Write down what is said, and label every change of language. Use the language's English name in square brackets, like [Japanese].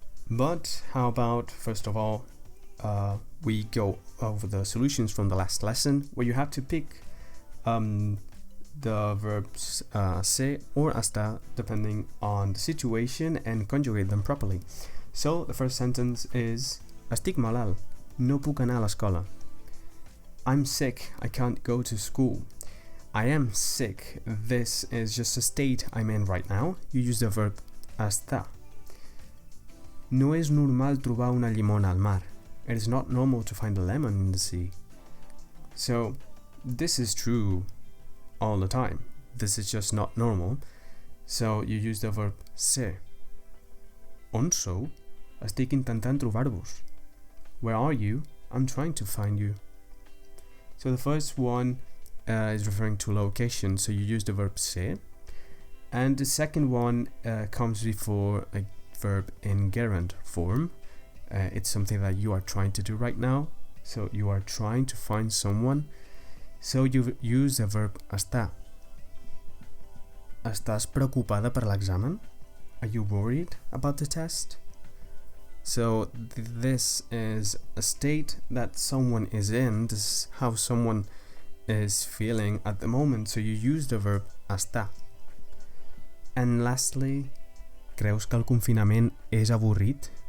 [English] But how about, first of all, we go over the solutions from the last lesson, where you have to pick the verbs se or hasta, depending on the situation, and conjugate them properly. So the first sentence is: [Catalan] Estic malalt, no puc anar a l'escola. [English] I'm sick, I can't go to school. I am sick. This is just a state I'm in right now. You use the verb estar. [Catalan] No és normal trobar una llimona al mar. [English] It is not normal to find a lemon in the sea. So this is true all the time. This is just not normal. So you use the verb ser. [Catalan] On sou? Estic intentant trobar-vos. [English] Where are you? I'm trying to find you. So the first one is referring to location, so you use the verb ser. And the second one comes before a verb in gerund form. It's something that you are trying to do right now, so you are trying to find someone, so you use the verb estar. [Catalan] Estàs preocupada per l'examen? [English] Are you worried about the test? So this is a state that someone is in. This is how someone is feeling at the moment, so you use the verb estar. And lastly, [Catalan] creus que el confinament és avorrit?